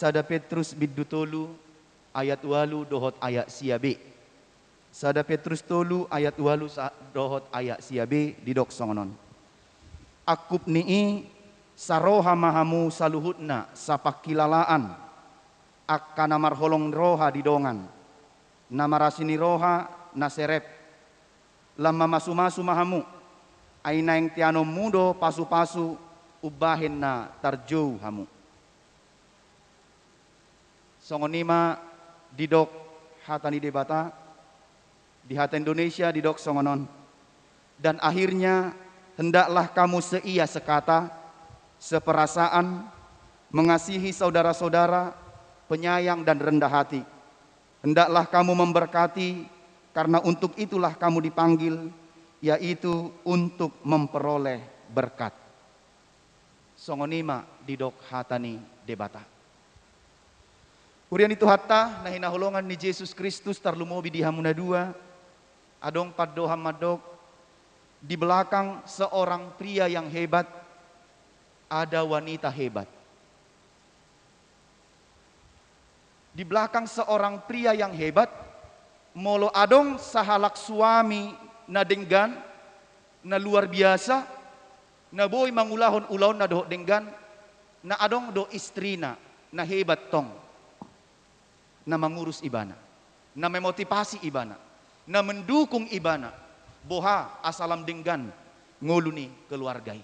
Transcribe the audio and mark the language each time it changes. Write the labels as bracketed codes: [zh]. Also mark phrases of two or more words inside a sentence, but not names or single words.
[bbc] sada Petrus biddu tolu ayat walu dohot ayat siabe sada Petrus tolu ayat walu dohot ayat siabe di dok songonon akup nii saroha mahamu saluhutna sapakilalaan akkana marholong roha di dongan nama rasini roha naserep lama masu-masu mahamu aina yang tiano mudo pasu-pasu ubahin na tarjou hamu songonima didok hatani debata di hata Indonesia didok songonon [id] dan akhirnya hendaklah kamu seia sekata seperasaan mengasihi saudara-saudara penyayang dan rendah hati. Hendaklah kamu memberkati karena untuk itulah kamu dipanggil, yaitu untuk memperoleh berkat. [bbc] Songonima didok hatani debata. Kurian itu hatta nahina holongan ni Yesus Kristus tarlumobi di hamuna dua. Adong paddoham madok [id] di belakang seorang pria yang hebat ada wanita hebat. Di belakang seorang pria yang hebat, [bbc] molo adong sahalak suami na denggan, na [id] luar biasa, [bbc] na boy mangulahon ulahon na doh denggan, na adong do istrina, na hebat tong, na mangurus ibana, na memotivasi ibana, na mendukung ibana, boha asalam denggan, ngoluni keluargai.